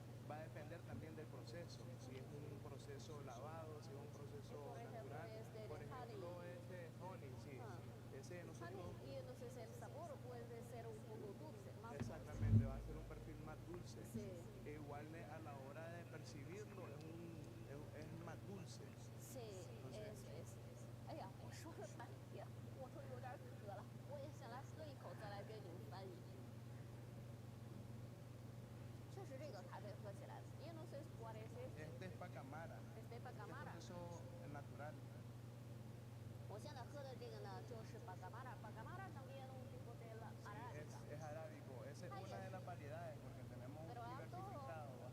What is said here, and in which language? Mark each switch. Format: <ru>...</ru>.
<es>Va a depender también del proceso, si es un proceso lavado, si es un proceso natural. Por ejemplo, este honey, sí, ese nosotros... Exactamente, va a ser un perfil más dulce. E igual a la hora de percibirlo es más dulce. Sí, eso es.</es> <zh>哎呀，我说了半天，我都有点渴了，我也想来喝一口，再来给你们翻译。确实，这个咖啡喝起来，</zh> <es>y no sé cuál es este. Este es pacamara. Este es pacamara. Es un proceso natural.</es> <zh>我现在喝的这个呢，就是 pacamara.</zh> <es>Pacamara también un tipo de la arábica. Es arábico. Esa es una de las variedades porque tenemos diversificado.</es>